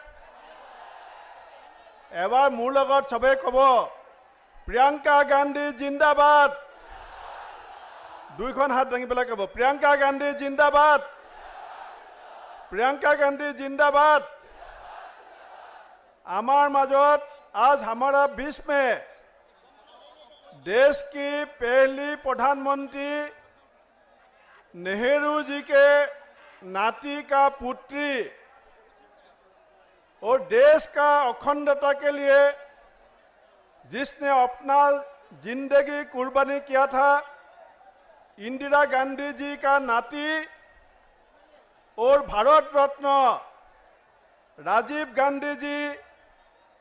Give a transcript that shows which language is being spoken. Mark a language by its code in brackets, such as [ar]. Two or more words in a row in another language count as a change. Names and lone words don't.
[as] এবাৰ মোৰ লগত চবেই ক'ব, প্ৰিয়ংকা গান্ধী জিন্দাবাদ। দুইখন হাত দাঙি পেলাই ক'ব, প্ৰিয়ংকা গান্ধী জিন্দাবাদ, প্ৰিয়ংকা গান্ধী জিন্দাবাদ। আমাৰ মাজত [hi] आज हमारा 20 में देश की पहली प्रधानमंत्री नेहरू जी के नाती का पुत्री और देश का अखंडता के लिए जिसने अपना जिंदगी कुर्बानी किया था, इंदिरा गांधी जी का नाती और भारत रत्न राजीव गांधी जी